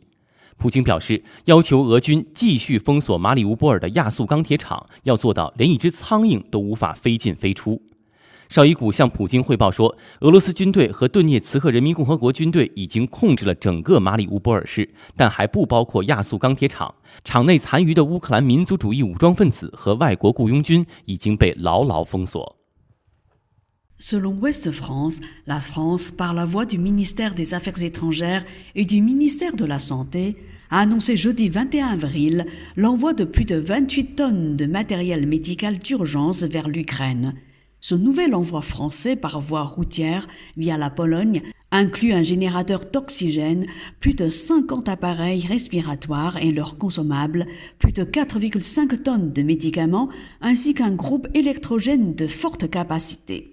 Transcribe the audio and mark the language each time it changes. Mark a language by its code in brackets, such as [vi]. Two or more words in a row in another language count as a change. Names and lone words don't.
[zh] 普京表示，要求俄军继续封锁马里乌波尔的亚速钢铁厂，要做到连一只苍蝇都无法飞进飞出。绍伊古向普京汇报说，俄罗斯军队和顿涅茨克人民共和国军队已经控制了整个马里乌波尔市，但还不包括亚速钢铁厂。厂内残余的乌克兰民族主义武装分子和外国雇佣军已经被牢牢封锁。 [fr] Selon Ouest France, la France, par la voix du ministère des Affaires étrangères et du ministère de la Santé, a annoncé jeudi 21 avril l'envoi de plus de 28 tonnes de matériel médical d'urgence vers l'Ukraine. Ce nouvel envoi français par voie routière via la Pologne inclut un générateur d'oxygène, plus de 50 appareils respiratoires et leurs consommables, plus de 4,5 tonnes de médicaments ainsi qu'un groupe électrogène de forte capacité.